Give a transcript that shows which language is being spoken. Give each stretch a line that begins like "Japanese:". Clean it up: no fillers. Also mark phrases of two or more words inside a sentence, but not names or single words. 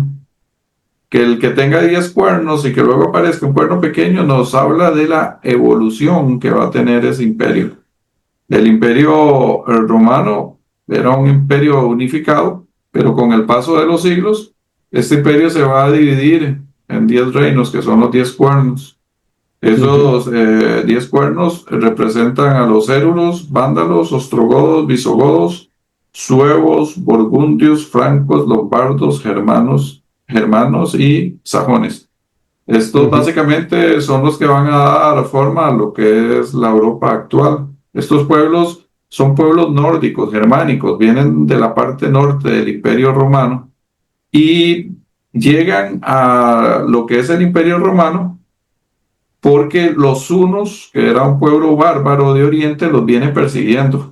Spanish: Que el que tenga 10 cuernos y que luego aparezca un cuerno pequeño nos habla de la evolución que va a tener ese imperio. El imperio romano era un imperio unificado, pero con el paso de los siglos, este imperio se va a dividir en 10 reinos, que son los 10 cuernos. Ujú. Esos 10 cuernos representan a los érulos, vándalos, ostrogodos, visigodos, suevos, burgundios, francos, lombardos, germanos y sajones. Estos Ujú. básicamente son los que van a dar forma a lo que es la Europa actual. Estos pueblos son pueblos nórdicos, germánicos, vienen de la parte norte del Imperio Romano y llegan a lo que es el Imperio Romano porque los hunos, que era un pueblo bárbaro de Oriente, los viene persiguiendo.